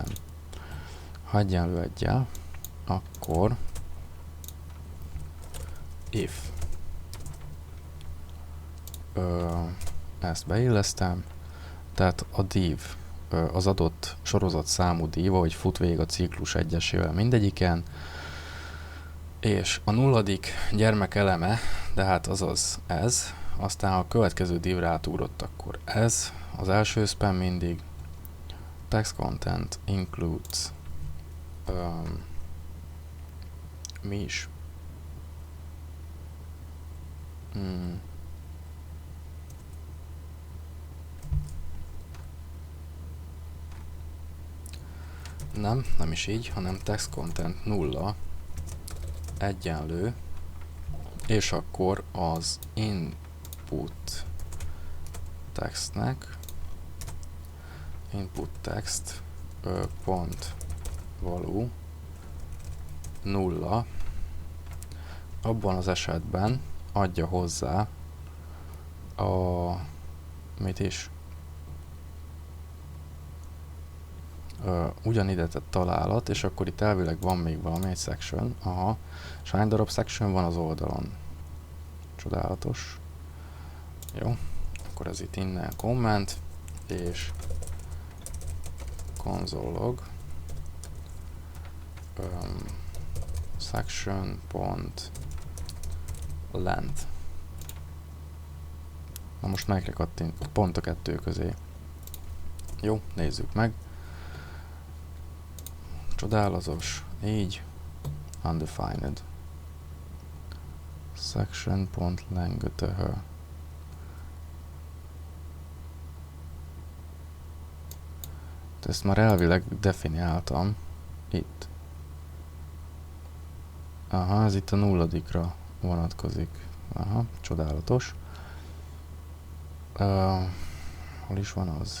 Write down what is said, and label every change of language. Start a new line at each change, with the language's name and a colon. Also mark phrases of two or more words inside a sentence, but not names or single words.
Hungarian: Ha egyenlő egyel, akkor if ezt beillesztem, tehát a div az adott sorozat számú div, ahogy fut végig a ciklus egyesével mindegyiken, és a nulladik gyermek eleme, de hát azaz ez, aztán ha a következő divre átugrott, akkor ez, az első spam mindig,
English: text content includes,
Hungarian: mi is? Nem is így, hanem
English: text content
Hungarian: 0 egyenlő, és akkor az
English: input textnek input text
Hungarian: pont való 0, abban az esetben adja hozzá a mit is ugyanide tett találat, és akkor itt elvileg van még valami, egy section. Aha, és hány darab section van az oldalon? Csodálatos. Jó, akkor ez itt innen comment, és
English: console log section
Hungarian: pont length. Na most melyikre kattint? Pont a kettő közé. Jó, nézzük meg. Csodálatos, így, undefined. Section.length. Ezt már elvileg definiáltam itt. Aha, ez itt a nulladikra vonatkozik. Aha, csodálatos. Hol is van az?